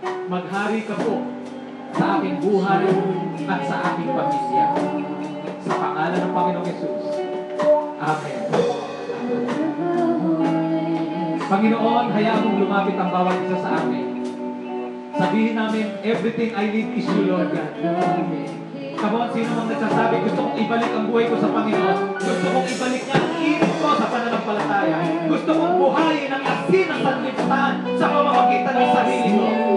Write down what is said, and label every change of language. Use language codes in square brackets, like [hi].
[tl] Maghari ka po sa aking buhay at sa aking pamilya. Sa pangalan ng Panginoong Yesus. Amen. Panginoon, hayaan mong lumapit ang bawat isa sa amin. Sabihin namin, [en] everything I need is you, Lord God. [tl] Come on, sino mang nagsasabi, gusto kong ibalik ang buhay ko sa Panginoon. Gusto kong ibalik niya ang irit ko sa pananampalataya. Gusto kong buhayin ang asin ng sanlibutan sa pamamagitan ng sarili ko.